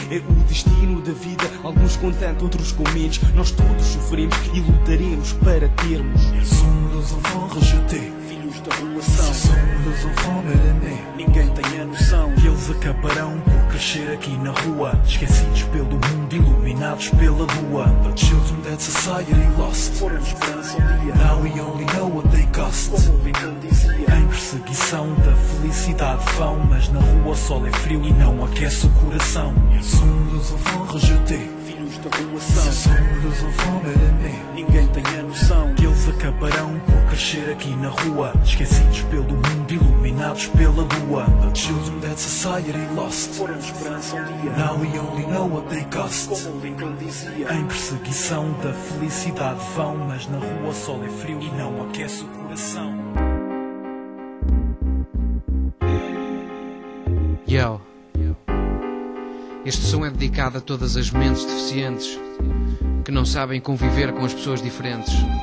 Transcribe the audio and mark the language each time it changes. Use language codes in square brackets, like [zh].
[pt] É o destino da vida. Alguns com tanto, outros com menos. Nós todos sofremos e lutaremos para termos. Sonho dos avós, rejeitei filhos da rua são. Sonho dos avós, era meu. Ninguém tem a noção que eles acabarão por crescer aqui na rua. Esquecidos pelo mundo, iluminados pela lua. [en] The children that society lost [pt] foram esperança um dia. [en] Now we only know what they cost. [pt] Como Lincoln dizia, em perseguição da felicidade vão. Mas na rua o sol é frio e não aquece o coração. Sonho dos avós, rejeitei filhos da rua são. Sonho dos avós, era meu. Ninguém tem a noção que eles acabarão por crescer aqui na rua. Esquecidos pelo mundo, iluminados pela lua. [en] The children that society lost [pt] foram esperança um dia. [en] Now we only know what they cost. [pt] Como Lincoln dizia, em perseguição da felicidade vão. Mas na rua o sol é frio e não aquece o coração. Yo. Este som é dedicado a todas as mentes deficientes que não sabem conviver com as pessoas diferentes.